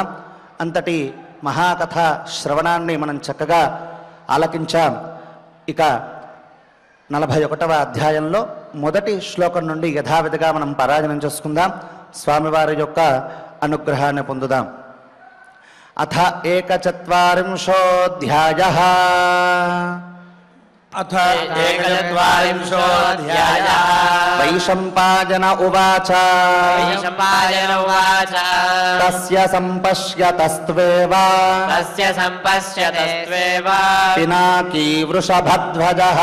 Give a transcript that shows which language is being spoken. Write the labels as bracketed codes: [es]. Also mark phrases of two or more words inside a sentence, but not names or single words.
[te] అంతటి మహాకథ శ్రవణాన్ని మనం చక్కగా ఆలకించాం. ఇక 41వ అధ్యాయంలో మొదటి శ్లోకం నుండి యథావిధిగా మనం పారాయణం చేసుకుందాం. స్వామివారి యొక్క అనుగ్రహాన్ని పొందుదాం. అథ 41ోऽధ్యాయః [sa] अथ 41 वैशम्पायन उवाच वैशम्पायन उवाच तस्य सम्पश्यतस्त्वेव तस्य सम्पश्यतस्त्वेव पिनाकी वृषभध्वजः